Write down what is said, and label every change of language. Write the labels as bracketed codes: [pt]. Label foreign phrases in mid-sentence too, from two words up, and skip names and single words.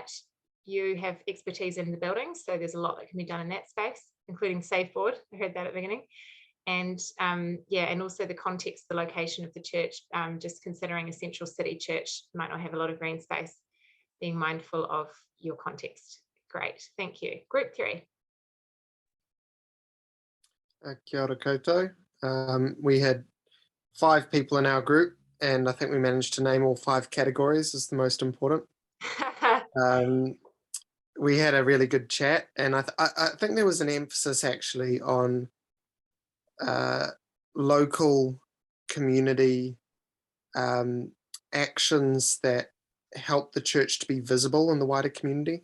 [en] You have expertise in the buildings, so there's a lot that can be done in that space, including Save Board. I heard that at the beginning. And yeah, and also the context, the location of the church, just considering a central city church might not have a lot of green space, being mindful of your context. Great, thank you. Group 3. [mi] Kia ora koutou. [en] We had 5 people in our group, and I think we managed to name all 5 categories as the most important. We had a really good chat, and I think there was an emphasis actually on local community actions that help the church to be visible in the wider community.